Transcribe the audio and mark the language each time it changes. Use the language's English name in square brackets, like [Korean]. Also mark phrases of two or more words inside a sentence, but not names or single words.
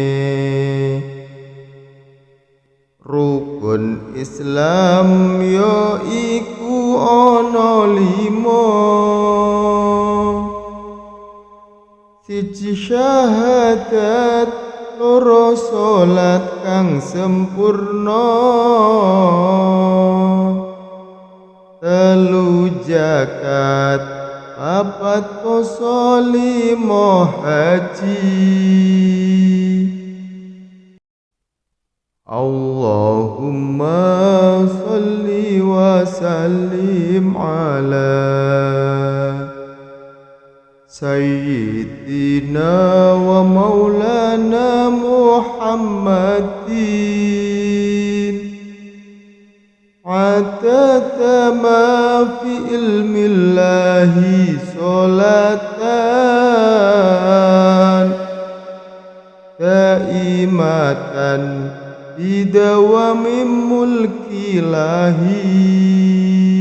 [Javanese] rukun Islam ya iku ana 5 siji syahadat loro salat kang sempurna telu zakat papat poso 5 haji [Arabic] اللهم صل وسلم على سيدنا ومولانا محمد عدد ما في علم الله صلاة دائمة بدوام ملك